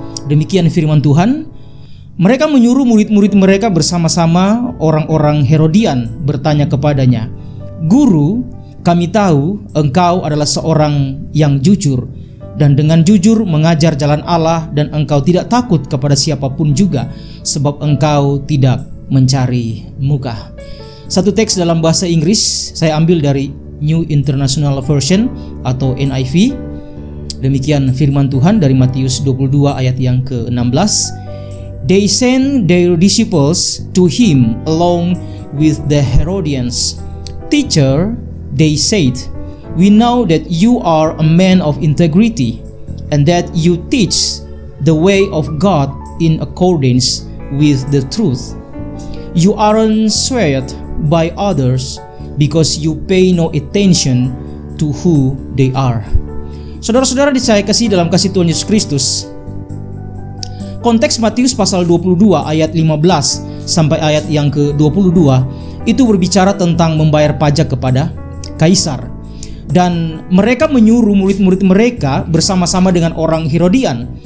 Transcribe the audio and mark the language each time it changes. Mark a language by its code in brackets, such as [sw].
[id] Demikian firman Tuhan. Mereka menyuruh murid-murid mereka bersama-sama orang-orang Herodian bertanya kepadanya, "Guru, kami tahu engkau adalah seorang yang jujur dan dengan jujur mengajar jalan Allah dan engkau tidak takut kepada siapapun juga sebab engkau tidak mencari muka." Satu teks dalam bahasa Inggris saya ambil dari New International Version atau NIV. Demikian firman Tuhan dari Matius 22 ayat yang ke-16. [en] They sent their disciples to him along with the Herodians. "Teacher," they said, "we know that you are a man of integrity and that you teach the way of God in accordance with the truth. You aren't swayed by others because you pay no attention to who they are." [id] Saudara-saudara saya kasih dalam kasih Tuhan Yesus Kristus, konteks Matius pasal 22 ayat 15 sampai ayat yang ke-22 itu berbicara tentang membayar pajak kepada Kaisar. Dan mereka menyuruh murid-murid mereka bersama-sama dengan orang Herodian.